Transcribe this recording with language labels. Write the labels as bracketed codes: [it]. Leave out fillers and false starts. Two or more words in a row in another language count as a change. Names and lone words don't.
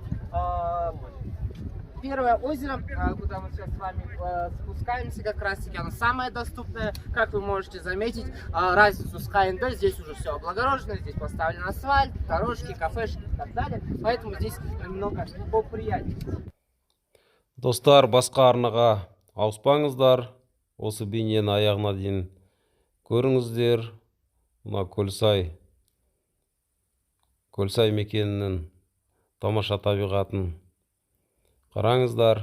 [ru] Первое озеро, куда мы сейчас с вами спускаемся, как раз таки оно самое доступное. Как вы можете заметить, разницу с Каиндой, здесь уже все облагорожено, здесь поставлен асфальт, дорожки, кафешки и так далее. Поэтому здесь немного поприятнее. [kk] Достар, басқа арнаға ауыспаңыздар. Осы бейнені аяғына дейін көріңіздер. Мына Кольцай мекенінің тамаша табиғатын қараңыздар.